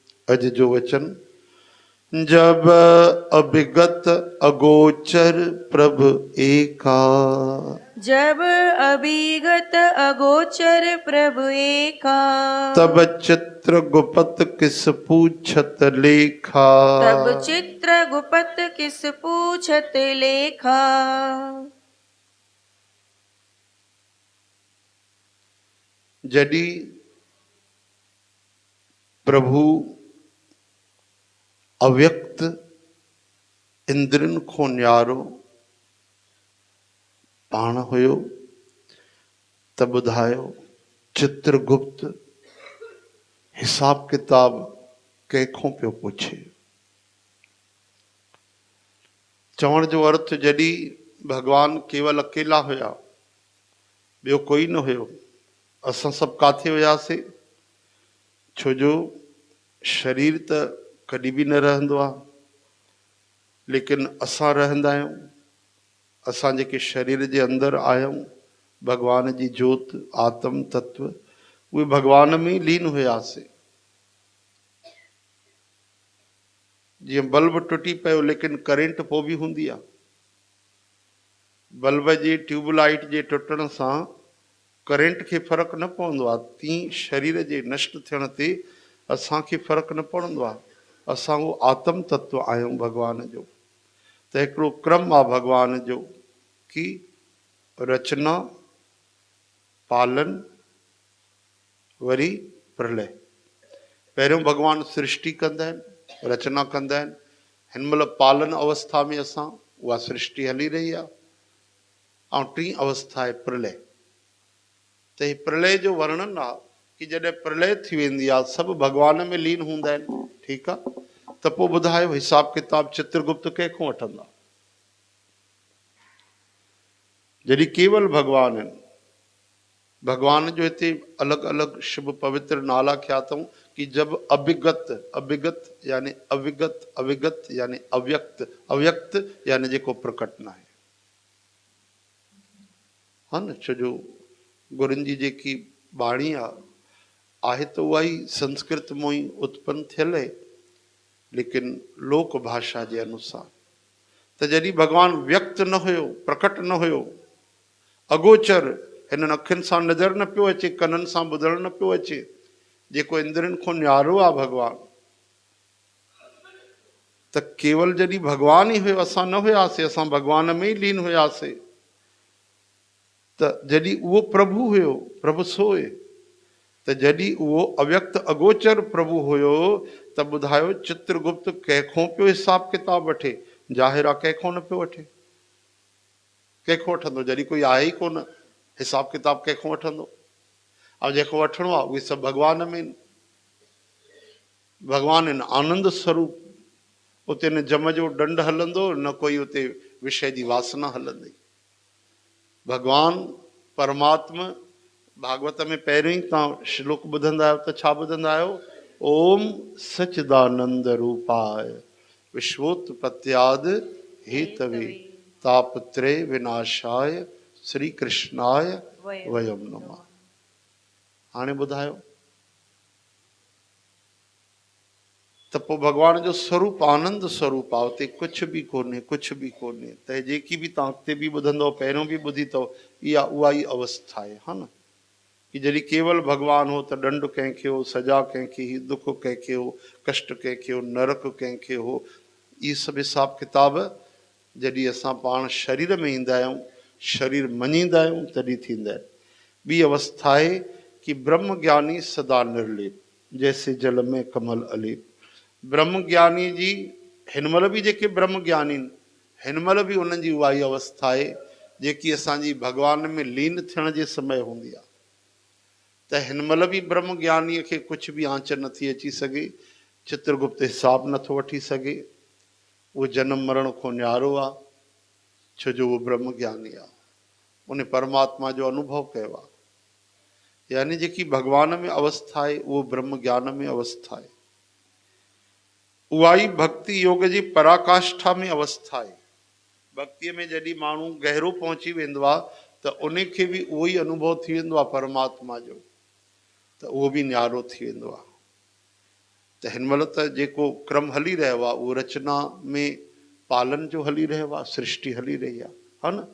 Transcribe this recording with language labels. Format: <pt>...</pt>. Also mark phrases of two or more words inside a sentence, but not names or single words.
<sd>अज जो वचन,</sd> <pa>ਜਬ ਅਭਿਗਤ ਅਗੋਚਰ ਪ੍ਰਭ ਏਕਾ, ਜਬ ਅਭਿਗਤ ਅਗੋਚਰ ਪ੍ਰਭੁ ਏਕਾ, ਤਬ ਚਿਤ੍ਰ ਗੁਪਤ ਕਿਸ ਪੂਛਤ ਲੇਖਾ, ਤਬ ਚਿਤ੍ਰ ਗੁਪਤ ਕਿਸ ਪੂਛਤ ਲੇਖਾ।</pa> <sd>जडी प्रभु अव्यक्त इंद्रन को न्यारो पाण हुयो, त ॿुधायो चित्रगुप्त हिसाब किताब कंहिंखों पियो पुछे। चवण जो अर्थ, जॾहिं भगवान केवल अकेला हुया, ॿियो कोई न हुयो, असां सभु काथे हुयासीं? छो जो शरीर त कॾहिं बि न रहंदो आहे, लेकिन असां रहंदा आहियूं। असां जेके शरीर जे अंदरि आहियूं, भगवान जी जोत आत्म तत्व, उहे भगवान में लीन हुयासीं। जीअं बल्ब टुटी पियो लेकिन करंट पोइ बि हूंदी आहे। बल्ब जी ट्यूबलाइट जे टुटण सां करंट खे फ़र्क़ु न पवंदो आहे, तीअं शरीर जे नष्ट थियण ते असांखे फ़र्क़ु न पवंदो आहे। असां उहो आत्म तत्व आहियूं भगवान जो। त हिकिड़ो क्रम आहे भगवान जो कि रचना, पालन, वरी प्रलय। पहिरियों भगवान सृष्टि कंदा आहिनि, रचना कंदा आहिनि। हिन महिल पालन अवस्था में असां, उहा सृष्टि हली रही आहे। ऐं टी अवस्था आहे प्रलय। त ही प्रलय जो वर्णन आहे कि जॾहिं प्रलय थी वेंदी आहे, सभु भगवान में लीन हूंदा आहिनि। ठीकु आहे, त पोइ ॿुधायो हिसाब किताब चित्रगुप्त कंहिंखों वठंदा? जॾहिं केवल भगवान आहिनि। भगवान जो हिते अलॻि अलॻि शुभ पवित्र नाला खया अथऊं कि</sd> <pa>ਜਬ ਅਭਿਗਤ,</pa> <sd>अभिगत यानी अविगत, अविगत यानी अव्यक्त, अव्यक्त यानी जेको प्रकट न आहे। हा न, छो जो गुरुनि जी जेकी बाणी आहे त उहा ई संस्कृत मां ई उत्पन्न थियल आहे, लेकिन लोक भाषा जे अनुसार। त जॾहिं भगवान व्यक्त न हुयो, प्रकट न हुयो, अगोचर, हिननि अखियुनि सां नज़र न पियो अचे, कननि सां ॿुधण न पियो अचे, जेको इंद्रनि खां न्यारो आहे भगवान, त केवल जॾहिं भगवान ई हुयो, असां न हुयासीं, असां भगवान में ई लीन हुयासीं। त जॾहिं उहो प्रभु हुयो, प्रभु सोए, त जॾहिं उहो अव्यक्त अगोचर प्रभु हुयो, त ॿुधायो चित्रगुप्त कंहिंखों पियो हिसाब किताब वठे? ज़ाहिर आहे कंहिंखों न पियो वठे। कंहिंखों वठंदो? जॾहिं कोई आहे ई कोन, हिसाब किताब कंहिंखों वठंदो? ऐं जेको वठिणो आहे उहे सभु भगवान में आहिनि। भगवान आहिनि आनंद स्वरूप। उते न जम जो दंड हलंदो, न कोई उते विषय जी वासना हलंदी। भगवान परमात्मा, भागवत में पहिरियों ई तव्हां श्लोक ॿुधंदा आहियो त छा ॿुधंदा आहियो?</sd> <sa>ओम सच्चिदानंद रूपाय विश्वोत्पत्त्याद हेतवे तापत्रय विनाशाय श्री कृष्णाय वयम नमः।</sa> <sd>हाणे ॿुधायो, त पोइ भगवान जो स्वरूप आनंद स्वरूप आहे, उते कुझु बि कोन्हे, कुझु बि कोन्हे। त जेकी बि तव्हां अॻिते बि ॿुधंदव, पहिरियों बि ॿुधी अथव, इहा उहा ई अवस्था आहे। हा न, कि जॾहिं केवल भगवान हो त दंड कंहिंखे हो, सजा कंहिंखे ही, दुख कंहिंखे हो, कष्ट कंहिंखे हो, नरक कंहिंखे हो। इहे सभु हिसाब किताब जॾहिं असां पाण शरीर में ईंदा आहियूं, शरीर मञींदा आहियूं, तॾहिं थींदा आहिनि। ॿी अवस्था आहे कि</sd> <pa>ਬ੍ਰਹਮ ਗਿਆਨੀ ਸਦਾ ਨਿਰਲੇਪ, ਜੈਸੇ ਜਲ ਮੇਂ ਕਮਲ ਅਲੇਪ।</pa> <sd>ब्रह्म ज्ञानी जी हिन महिल बि जेके ब्रह्म ज्ञानी आहिनि, हिन महिल बि उन्हनि जी उहा ई अवस्था आहे जेकी असांजी भगवान में लीन थियण जे समय हूंदी आहे। त हिन महिल बि ब्रह्म ज्ञानीअ खे कुझु बि आंच नथी अची सघे, चित्रगुप्त हिसाब नथो वठी सघे। उहो जनम मरण खां न्यारो आहे, छो जो उहो ब्रह्म ज्ञानी आहे, उन परमात्मा जो अनुभव कयो आहे। यानी जेकी भगवान में अवस्था आहे उहो ब्रह्म ज्ञान में अवस्था आहे। उहा ई भक्ति योग जी पराकाष्ठा में अवस्था आहे। भक्तीअ में जॾहिं माण्हू गहरो पहुची वेंदो आहे त उन खे बि उहो ई अनुभव थी वेंदो आहे परमात्मा जो, त उहो बि न्यारो थी वेंदो आहे। त हिन महिल त जेको क्रम हली रहियो आहे उहो रचना में पालन जो हली रहियो आहे, सृष्टि हली रही आहे, हा न।</sd>